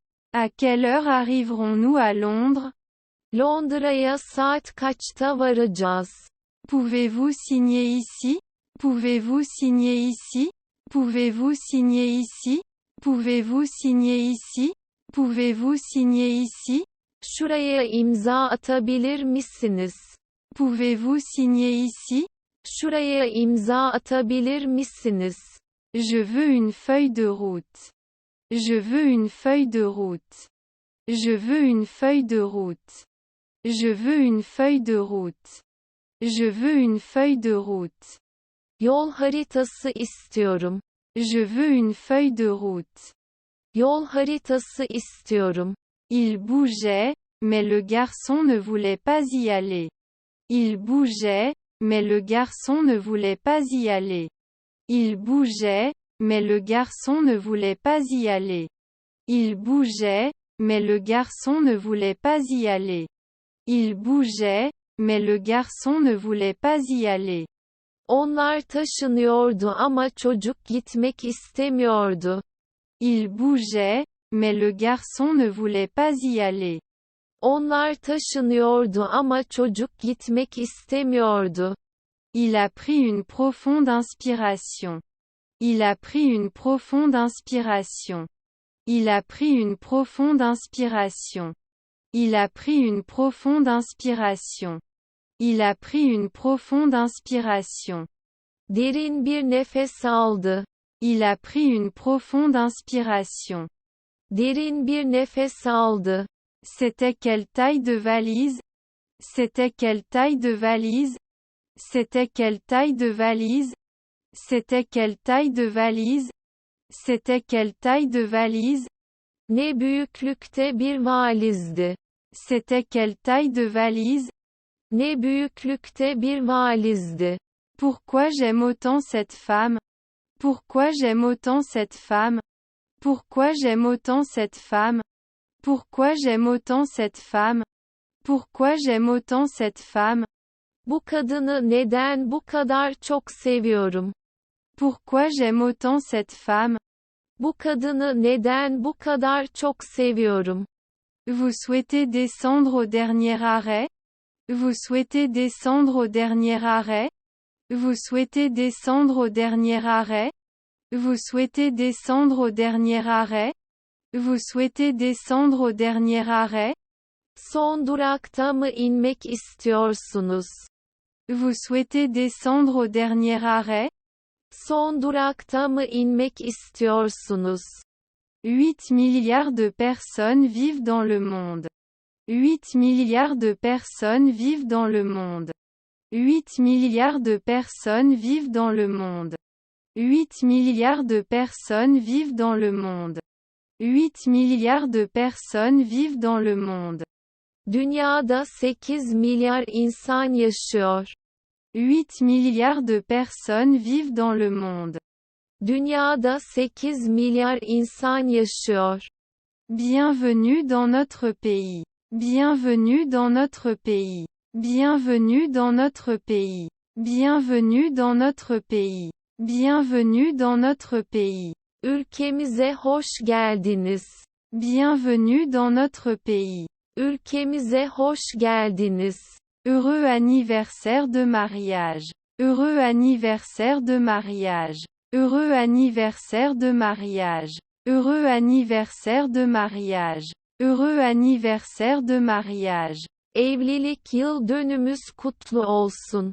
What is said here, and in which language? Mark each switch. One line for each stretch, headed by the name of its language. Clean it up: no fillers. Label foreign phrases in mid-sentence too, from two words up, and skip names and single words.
French: À quelle heure arriverons-nous à Londres?
Turkish: Londra'ya saat kaçta varacağız?
French: Pouvez-vous signer ici? Pouvez-vous signer ici? Pouvez-vous signer ici? Pouvez-vous signer ici? Pouvez-vous signer ici?
Turkish: Şuraya imza atabilir misiniz?
French: Pouvez-vous signer ici?
Turkish: Şuraya imza atabilir misiniz?
French: Je veux une feuille de route. Je veux une feuille de route. Je veux une feuille de route. Je veux une feuille de route. Je veux une feuille de route.
Turkish: Yol haritası istiyorum.
French: Je veux une feuille de route.
Turkish: Yol haritası istiyorum.
French: Il bougeait, mais le garçon ne voulait pas y aller. Il bougeait, mais le garçon ne voulait pas y aller. Il bougeait, mais le garçon ne voulait pas y aller. Il bougeait, mais le garçon ne voulait pas y aller. Il bougeait, mais le garçon ne voulait pas y aller.
Turkish: Onlar taşınıyordu ama çocuk gitmek istemiyordu.
French: Il bougeait, mais le garçon ne voulait pas y aller.
Turkish: Onlar taşınıyordu ama çocuk gitmek istemiyordu.
French: Il a pris une profonde inspiration. Il a pris une profonde inspiration. Il a pris une profonde inspiration. Il a pris une profonde inspiration. Il a pris une profonde inspiration.
Turkish: Derin bir nefes aldı.
French: Il a pris une profonde inspiration.
Turkish: Derin bir nefes aldı.
French: C'était quelle taille de valise? C'était quelle taille de valise? C'était quelle taille de valise? C'était quelle taille de valise? C'était quelle taille de valise?
Turkish: Ne büyüklükte bir valizdi.
French: C'était quelle taille de valise?
Turkish: Ne büyüklükte bir valizdi.
French: Pourquoi j'aime autant cette femme? Pourquoi j'aime autant cette femme? Pourquoi j'aime autant cette femme? Pourquoi j'aime autant cette femme? Pourquoi j'aime autant cette femme?
Turkish: Bu kadını neden bu kadar çok seviyorum?
French: Pourquoi j'aime autant cette femme?
Turkish: Bu kadını neden bu kadar çok seviyorum?
French: Vous souhaitez descendre au dernier arrêt? Vous souhaitez descendre au dernier arrêt? Vous souhaitez descendre au dernier arrêt? Vous souhaitez descendre au dernier arrêt? Vous souhaitez descendre au dernier arrêt?
Turkish: Son durakta mı inmek istiyorsunuz?
French: Vous souhaitez descendre au dernier arrêt?
Turkish: Son durakta mı inmek istiyorsunuz?
French: 8 milliards de personnes vivent dans le monde. 8 milliards de personnes vivent dans le monde. 8 milliards de personnes vivent dans le monde. 8 milliards de personnes vivent dans le monde. 8 milliards de personnes vivent dans le monde.
Turkish: Dünyada 8 milyar insan yaşıyor.
French: 8 milliards de personnes vivent dans le monde.
Turkish: Dünyada 8 milyar insan yaşıyor.
French: Bienvenue dans notre pays. Bienvenue dans notre pays. Bienvenue dans notre pays. Bienvenue dans notre pays. Bienvenue dans notre pays.
Turkish: Ülkemize hoş geldiniz.
French: Bienvenue dans notre pays.
Turkish: Ülkemize hoş geldiniz.
French: Heureux anniversaire de mariage. Heureux anniversaire de mariage. Heureux anniversaire de mariage. Heureux anniversaire de mariage. Heureux anniversaire de mariage.
Turkish: Evlilik yıl dönümüz kutlu olsun.